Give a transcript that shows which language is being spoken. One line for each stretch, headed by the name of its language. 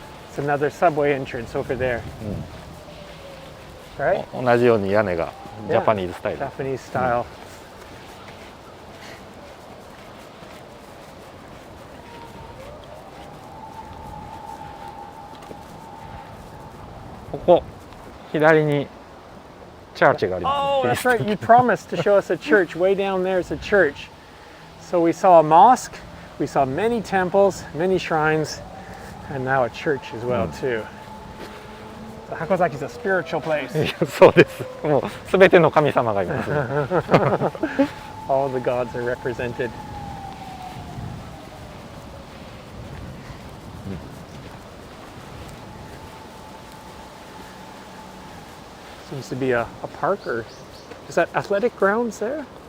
English: It's another subway entrance over there. Right?
Japanese: 同じように屋根がジャパニーズスタイル。
English: Japanese style.
Japanese: ここ左にチャーチがあります。
English: Oh, that's right. You promised to show us a church. Way down there is a church. So we saw a mosque, we saw many temples, many shrines, and now a church as well too. So Hakozaki is a spiritual place.
Japanese: いやそうです。もうすべての神様がいます。
English: All the gods are represented. Seems to be a park, or is that athletic grounds there?